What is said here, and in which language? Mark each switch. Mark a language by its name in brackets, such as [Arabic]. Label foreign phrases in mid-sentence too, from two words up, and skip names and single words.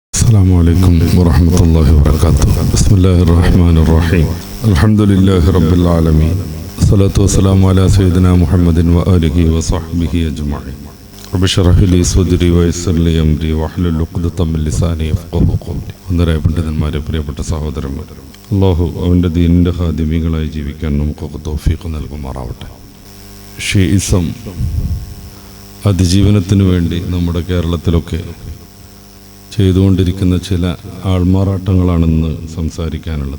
[Arabic] السلام عليكم ورحمة الله وبركاته. بسم الله الرحمن الرحيم. الحمد لله رب العالمين. الصلاة والسلام على سيدنا محمد وآله وصحبه أجمعين. رب اشرح لي صدري ويسر لي أمري واحلل عقدة من لساني يفقهوا قولي. [Malayalam] ഒന്നരയപ്പെട്ടതിന്മാരെ പ്രിയപ്പെട്ട സഹോദരന്മാർ, അല്ലാഹു അവൻ്റെ ദീനിൻ്റെ ഖാദിമീകളായി ജീവിക്കാൻ നമുക്കൊക്കെ തൗഫീഖ് നൽകുമാറാവട്ടെ. ഷിഇസം അതിജീവനത്തിന് വേണ്ടി നമ്മുടെ കേരളത്തിലൊക്കെ ചെയ്തുകൊണ്ടിരിക്കുന്ന ചില ആൾമാറാട്ടങ്ങളാണെന്ന് സംസാരിക്കാനുള്ളത്.